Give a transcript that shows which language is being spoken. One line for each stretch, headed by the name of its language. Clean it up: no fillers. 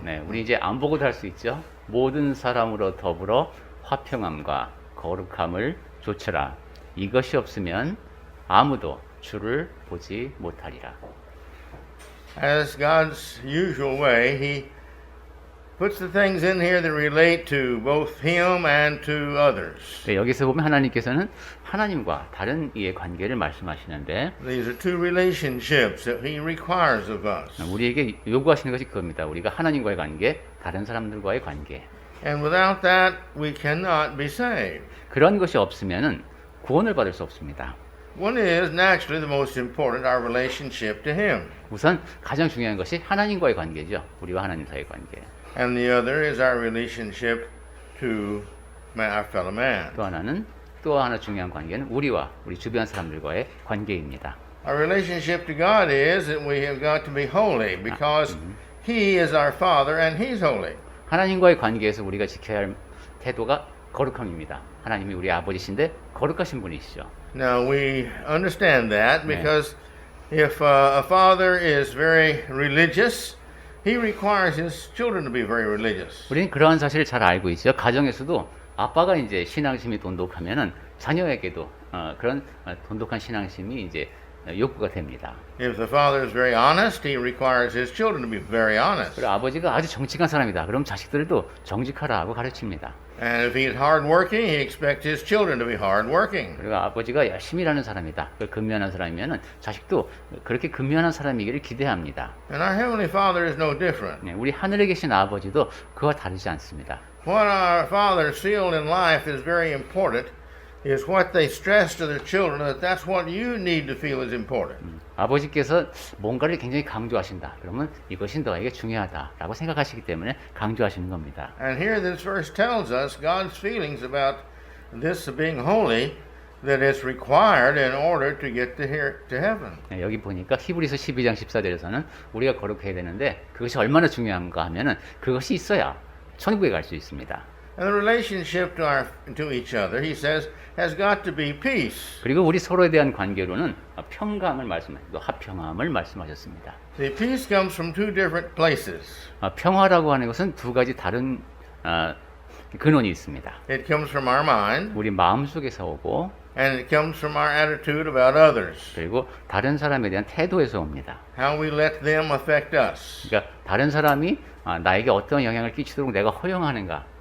Korean: 네, 우리 이제 안 보고도 할 수 있죠. 모든 사람으로 더불어 화평함과 거룩함을 조처라. 이것이 없으면 아무도 주를 보지 못하리라.
English: As God's usual way, He puts the things in here that relate to both Him and to others.
Korean: 네, 여기서 보면 하나님께서는 하나님과 다른 이의 관계를 말씀하시는데
English: These are two relationships that He requires of us.
Korean: 우리에게 요구하시는 것이 그겁니다. 우리가 하나님과의 관계, 다른 사람들과의 관계.
English: And without that, we cannot be saved.
Korean: 그런 것이 없으면은 구원을 받을 수 없습니다.
English: One is naturally the most important, our relationship to Him.
Korean: 우선 가장 중요한 것이 하나님과의 관계죠. 우리와 하나님 사이의 관계.
English: And the other is our relationship to our fellow man.
Korean: 또 하나 중요한 관계는 우리 주변 사람들과의 관계입니다.
English: Our relationship to God is that we have got to be holy because He is our Father and He's holy.
Korean: 하나님과의 관계에서 우리가 지켜야 할 태도가 거룩함입니다. 하나님이 우리 아버지신데 거룩하신 분이시죠.
English: Now we understand that because if a father is very religious, he requires his children to be very religious.
Korean: 우리는 그러한 사실을 잘 알고 있죠. 가정에서도 아빠가 이제 신앙심이 돈독하면은 자녀에게도 그런 돈독한 신앙심이 이제 욕구가 됩니다.
English: If the father is very honest, he requires his children to be very honest.
Korean: 그리고 아버지가 아주 정직한 사람이다. 그럼 자식들도 정직하라고 가르칩니다.
English: And if he's hardworking, he expects his children to be hardworking.
Korean: 그리고 아버지가 열심히 일하는 사람이다. 근면한 사람이면은 자식도 그렇게 근면한 사람이기를 기대합니다.
English: And our heavenly Father is no different.
Korean: 네, 우리 하늘에 계신 아버지도 그와 다르지 않습니다.
English: What our fathers feel in life is very important. Is what they stress to their children that that's what you need to feel is important.
Korean: 아버지께서 뭔가를 굉장히 강조하신다. 그러면 이것이 너에게 중요하다라고 생각하시기 때문에 강조하시는 겁니다.
English: And here this verse tells us God's feelings about this being holy that it's required in order to get to heaven.
Korean: 네, 여기 보니까 히브리서 12장 14절에서는 우리가 거룩해야 되는데 그것이 얼마나 중요한가 하면은 그것이 있어야 천국에 갈 수 있습니다.
English: And the relationship to each other, he says, has got to be peace.
Korean: 그리고 우리 서로에 대한 관계로는 평강을 말씀하셨고 화평함을 말씀하셨습니다.
English: The peace comes from two different places.
Korean: 평화라고 하는 것은 두 가지 다른 근원이 있습니다.
English: It comes from our mind,
Korean: 우리 마음속에서 오고
English: and it comes from our attitude about others.
Korean: 그리고 다른 사람에 대한 태도에서 옵니다.
English: How we let them affect us.
Korean: 그러니까 다른 사람이 나에게 어떤 영향을 끼치도록 내가 허용하는가.